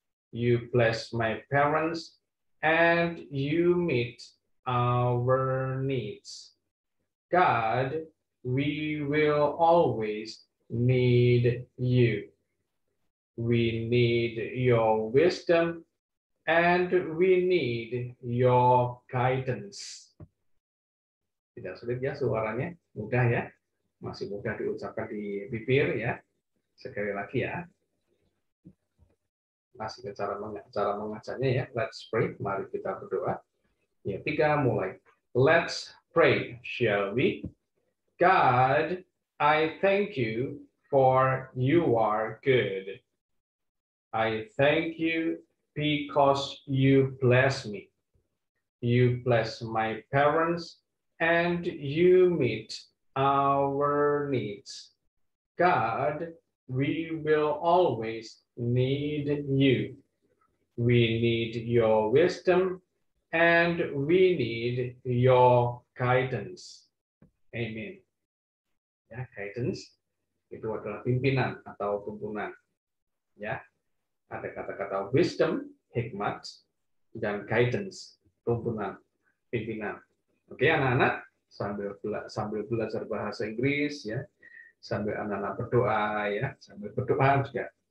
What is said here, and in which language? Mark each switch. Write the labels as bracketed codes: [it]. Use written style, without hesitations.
[en] You bless my parents and you meet our needs. God, we will always need you. We need your wisdom and we need your guidance. [id] Tidak sulit ya suaranya, mudah ya. Masih mudah diucapkan di bibir ya. Sekali lagi ya. Masih cara mengajanya ya. [en] Let's pray. [id] Mari kita berdoa. Ya, 3 mulai. [en] Let's pray, shall we? God, I thank you for you are good. I thank you because you bless me. You bless my parents and you meet our needs. God, we will always need you. We need your wisdom and we need your guidance. Amen. [id] Ya, guidance itu adalah pimpinan atau tuntunan. Ya, ada kata-kata wisdom, hikmat, dan guidance, tuntunan, pimpinan. Oke, anak-anak, sambil belajar bahasa Inggris ya, sambil anak-anak berdoa ya, sambil berdoa juga